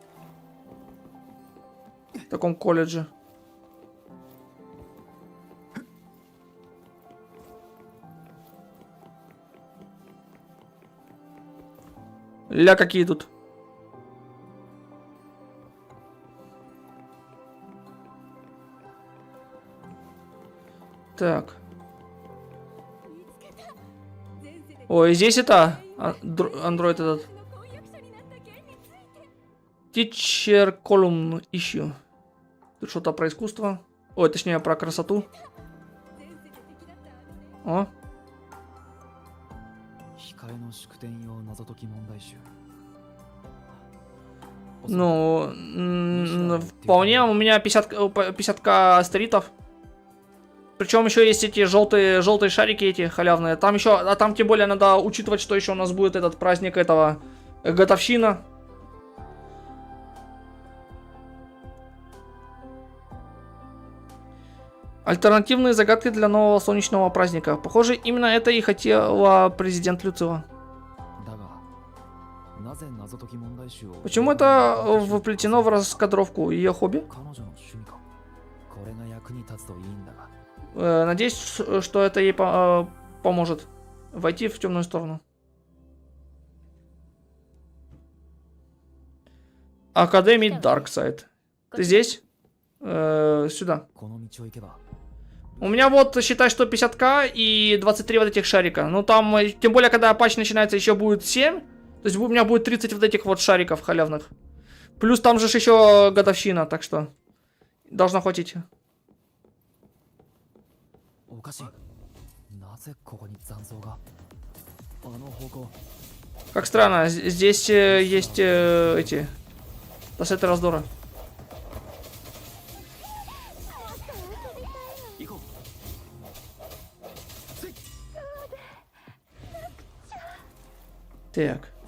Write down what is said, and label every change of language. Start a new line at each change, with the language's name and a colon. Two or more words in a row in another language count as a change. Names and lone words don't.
Russian: В таком колледже. Ля, какие тут. Так. Ой, здесь это андроид этот.
English: Teacher column issue.
Russian: Тут что-то про искусство. Ой, точнее, про красоту. О.
Japanese: 控えの宿典用謎解き問題集
Russian: Ну, вполне у меня 50к астеритов. Причем еще есть эти желтые шарики эти халявные. Там еще, а там тем более надо учитывать, что еще у нас будет этот праздник этого годовщина. Альтернативные загадки для нового солнечного праздника. Похоже, именно это и хотела президент Люцила.
Japanese: だがなぜ謎解き問題集を
Russian: Почему это вплетено в раскадровку ее хобби?
Japanese: 彼女の趣味かこれが役に立つといいんだが
Russian: Надеюсь, что это ей поможет войти в темную сторону. Академия Дарксайд. Ты здесь? Сюда.
Japanese: この道を行けば
Russian: У меня вот, считай, что 50к и 23 вот этих шарика. Ну там, тем более, когда патч начинается, еще будет 7. То есть у меня будет 30 вот этих вот шариков халявных. Плюс там же еще годовщина, так что должно хватить.
Japanese: おかしいなぜここに残像があの方向
Russian: Как странно, здесь есть эти кассеты раздора.
Japanese: 行こう
Russian: Так.